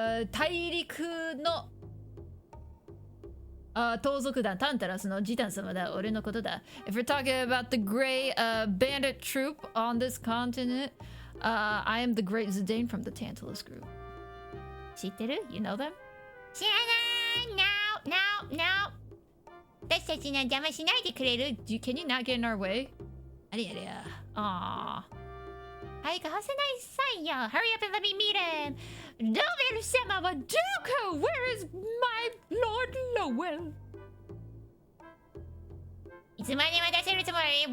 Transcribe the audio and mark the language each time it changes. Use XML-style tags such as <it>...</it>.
<ja>大陸の盗賊団タンタラスのジタン様だ。俺のことだ.</ja> <en>If we're talking about the gray bandit troop on this continent, I am the great Zidane from the Tantalus group.</en> <ja>知ってる?</ja> <en>You know them?</en> <ja>知らない.No. 私たちの邪魔しないでくれる?</ja> <en>Can you not get in our way?</en> <ja>あれやれや.</ja> <en>Aww.</en> <ja>早くはせないさいよ.</ja> <en>Hurry up and let me meet him.</en> <ja>Lowell 様はどこ?</ja> <en>Where is my Lord Lowell?</en> <ja>いつまで待たせるつもり?</ja>